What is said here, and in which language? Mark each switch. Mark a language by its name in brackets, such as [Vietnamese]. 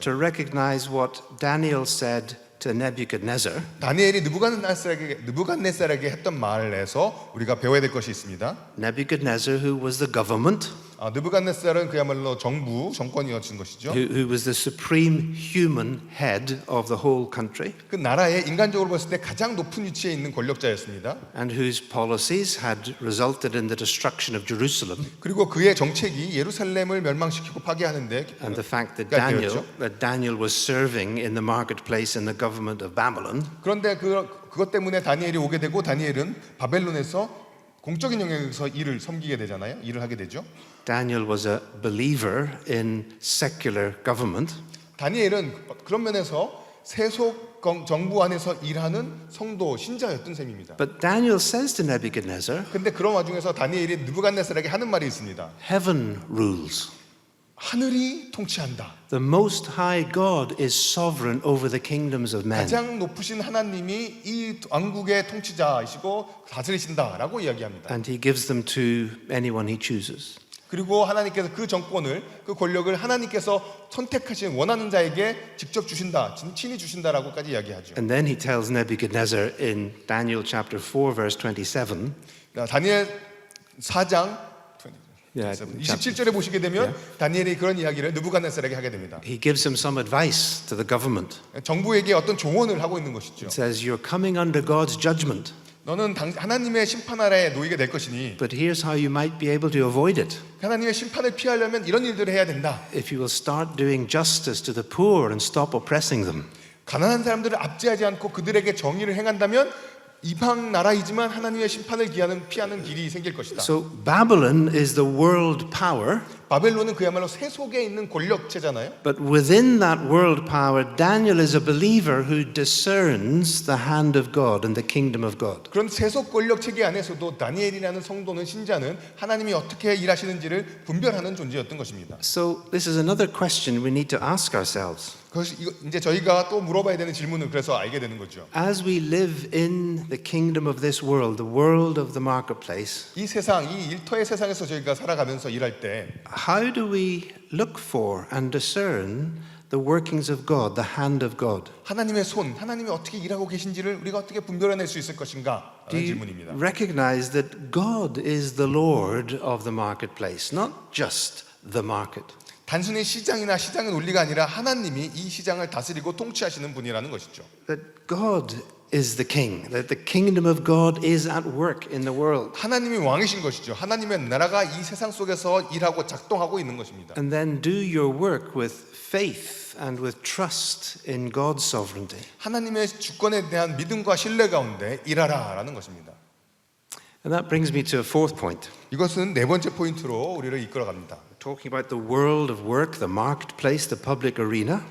[English] to recognize what Daniel said to Nebuchadnezzar. [Korean] 다니엘이 느부갓네살에게 했던 말에서 우리가 배워야 될 것이 있습니다. [English] Nebuchadnezzar, who was the government, [Korean] 느부갓네살은 그야말로 정권이었던 것이죠. [English] who was the supreme human head of the whole country, [Korean] 그 나라의 인간적으로 봤을 때 가장 높은 위치에 있는 권력자였습니다. [English] and whose policies had resulted in the destruction of Jerusalem. [Korean] 그리고 그의 정책이 예루살렘을 멸망시키고 파괴하는데 [English] And the fact that [Korean] 되었죠. [English] Daniel was serving in the marketplace in the government of Babylon, [Korean] 그런데 그것 때문에 다니엘이 오게 되고 다니엘은 바벨론에서 공적인 영역에서 일을 섬기게 되잖아요. 일을 하게 되죠. [English] Daniel was a believer in secular government, [Korean] 다니엘은 그런 면에서 세속 정부 안에서 일하는 성도 신자였던 셈입니다. [English] but Daniel says to Nebuchadnezzar, [Korean] 근데 그런 와중에서 다니엘이 느부갓네살에게 하는 말이 있습니다. [English] heaven rules. [Korean] 하늘이 통치한다. [English] The Most High God is sovereign over the kingdoms of men. [Korean] 가장 높으신 하나님이 이 왕국의 통치자이시고 다스리신다라고 이야기합니다. [English] And he gives them to anyone he chooses. [Korean] 그리고 하나님께서 그 정권을, 그 권력을 하나님께서 선택하신 원하는 자에게 직접 주신다, 친히 주신다라고까지 이야기하죠. [English] And then he tells Nebuchadnezzar in Daniel chapter 4 verse 27, [Korean] 다니엘 4장 yeah, 27절에 보시게 되면 다니엘이 그런 이야기를 느부갓네살에게 하게 됩니다. [English] he gives him some advice to the government. [Korean] 정부에게 어떤 조언을 하고 있는 것이죠. [English] It says, you're coming under God's judgment, [Korean] 너는 하나님의 심판 아래에 놓이게 될 것이니 [English] but here's how you might be able to avoid it. [Korean] 하나님의 심판을 피하려면 이런 일들을 해야 된다. [English] If you will start doing justice to the poor and stop oppressing them. [Korean] 가난한 사람들을 압제하지 않고 그들에게 정의를 행한다면 이방 나라이지만 하나님의 심판을 피하는 길이 생길 것이다. [English] So Babylon is the world power, [Korean] 바벨론은 그야말로 세속에 있는 권력체잖아요. [English] but within that world power, Daniel is a believer who discerns the hand of God and the kingdom of God. [Korean] 그런 세속 권력 체계 안에서도 다니엘이라는 성도는 신자는 하나님이 어떻게 일하시는지를 분별하는 존재였던 것입니다. [English] So this is another question we need to ask ourselves. [Korean] 그것이 이제 저희가 또 물어봐야 되는 질문을 그래서 알게 되는 거죠. [English] As we live in the kingdom of this world, the world of the marketplace, [Korean] 이 세상, 이 일터의 세상에서 저희가 살아가면서 일할 때 [English] how do we look for and discern the workings of God, the hand of God? [Korean] 하나님의 손, 하나님이 어떻게 일하고 계신지를 우리가 어떻게 분별해낼 수 있을 것인가? [English] Do [Korean] 라는 [English] you [Korean] 질문입니다. [English] recognize that God is the Lord of the marketplace, not just the market? [Korean] 단순히 시장이나 시장의 논리가 아니라 하나님이 이 시장을 다스리고 통치하시는 분이라는 것이죠. [English] That God is the king, that the kingdom of God is at work in the world. [Korean] 하나님이 왕이신 것이죠. 하나님의 나라가 이 세상 속에서 일하고 작동하고 있는 것입니다. [English] And then do your work with faith and with trust in God's sovereignty. [Korean] 하나님의 주권에 대한 믿음과 신뢰 가운데 일하라라는 것입니다. [English] And that brings me to a fourth point. [Korean] 이것은 네 번째 포인트로 우리를 이끌어갑니다. [English] talking about the world of work, the marketplace, the public arena,